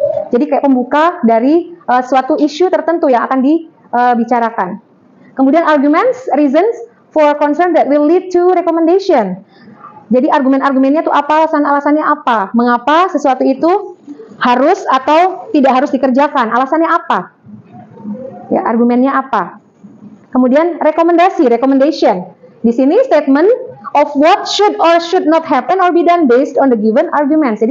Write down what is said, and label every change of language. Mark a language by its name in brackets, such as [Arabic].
[Indonesian] Jadi kayak pembuka dari suatu isu tertentu yang akan dibicarakan. Kemudian [English] arguments, reasons for concern that will lead to recommendation. [Indonesian] Jadi argumen-argumennya itu apa, alasan-alasannya apa, mengapa sesuatu itu harus atau tidak harus dikerjakan, alasannya apa, ya argumennya apa. Kemudian rekomendasi, recommendation. Di sini [English] statement of what should or should not happen or be done based on the given arguments.